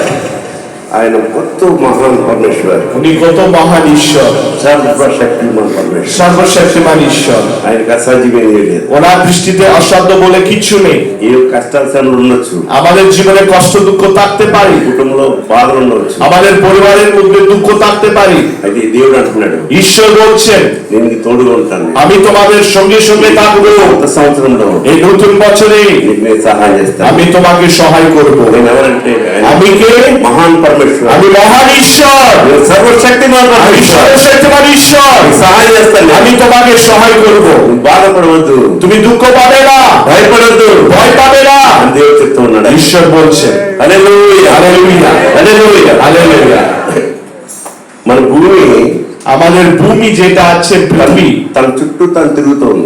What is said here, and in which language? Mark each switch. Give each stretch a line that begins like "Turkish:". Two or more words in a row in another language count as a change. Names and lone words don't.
Bangla: ఆయన কত মহান পরমেশ্বর, উনি কত মহান ঈশ্বর, সর্বশক্তিমান পরমেশ্বর, সর্বশক্তিমান ঈশ্বর।
Telugu: ఆయన కష్టాజీవే లేదు,
Bangla: ওনার দৃষ্টিতে অসাধ্য বলে কিছু নেই।
Telugu: ఏ కష్టాలు ఉండొచ్చు,
Bangla: আমাদের জীবনে কষ্ট দুঃখ থাকতে পারি,
Telugu: కుటుంబంలో బాధలు ఉండొచ్చు,
Bangla: আমাদের পরিবারের মধ্যে দুঃখ থাকতে পারি।
Telugu: అయితే దేవుడు అంటున్నాడు,
Bangla: ঈশ্বর বলছেন
Telugu: నేను నీకు తోడుగా ఉంటాను,
Bangla: আমি তোমাদের সঙ্গে সঙ্গে থাকবো।
Telugu: కొత్త సంవత్సరంలో
Bangla: এই নতুন বছরে
Telugu: నీకు నేను సహాయం చేస్తాను,
Bangla: আমি তোমাকে সহায় করব।
Telugu: నేను ఎవరంటే
Bangla: আমি কে?
Telugu: మహాన్ పరమేశ్వర,
Bangla: আমি মহান ঈশ্বর,
Telugu: సర్వశక్తిమాన్
Bangla: আমি
Telugu: పరమేశ్వర,
Bangla: সর্বশক্তিমান ঈশ্বর,
Telugu: సహాయం చేస్తాను,
Bangla: আমি তোমাকে সহায় করব।
Telugu: బాధపడవద్దు,
Bangla: তুমি দুঃখ পাবে না,
Telugu: భయపడవద్దు,
Bangla: ভয় পাবে না,
Telugu: దేవుడు చెప్తూ ఉన్నాడు।
Bangla: ঈশ্বর বলছেন।
Telugu: హల్లెలూయా,
Bangla: হালেলুয়া,
Telugu: హల్లెలూయా,
Bangla: হালেলুয়া।
Telugu: మన భూమి,
Bangla: আমাদের ভূমি যেটা আছে, ভূমি
Telugu: తన చుట్టూ తను తిరుగుతూ ఉంది।